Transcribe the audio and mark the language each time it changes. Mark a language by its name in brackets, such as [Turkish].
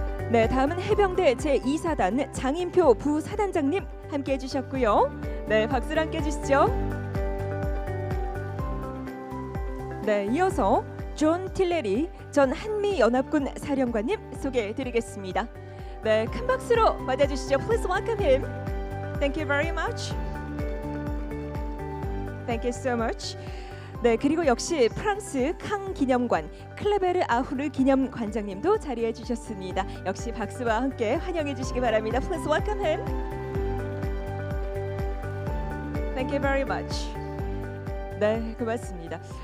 [Korean] 네, 다음은 해병대 제2사단 장인표 부사단장님 함께 해주셨고요. 네, 박수로 함께 해주시죠. 네, 이어서 존 틸레리 전 한미연합군 사령관님 소개해드리겠습니다. 네, 큰 박수로 맞아주시죠. [English] Please welcome him. Thank you very much. Thank you so much. [Korean] 네, 그리고 역시 프랑스 캉 기념관 클레베르 아후르 기념관장님도 자리해 주셨습니다. 역시 박수와 함께 환영해 주시기 바랍니다. [English] Please welcome him. Thank you very much. [Korean] 네, 고맙습니다.